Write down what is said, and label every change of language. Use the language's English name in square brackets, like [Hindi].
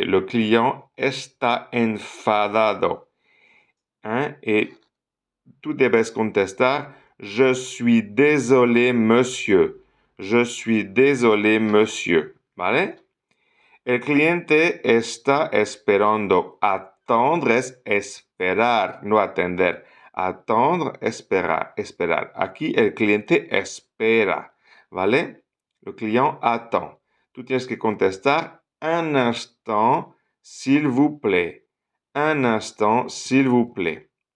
[Spanish] Le client está enfadado. Et tú debes contestar, [French] je suis désolé, monsieur. Je suis désolé, monsieur. [Spanish] ¿Vale? El cliente está esperando. Attendre es esperar, no atender. Attendre, esperar, esperar. Aquí el cliente espera, ¿vale? [French] Le client attend. [Spanish] Tú tienes que contestar [French] un instant, s'il vous plaît. Un instant, s'il vous plaît.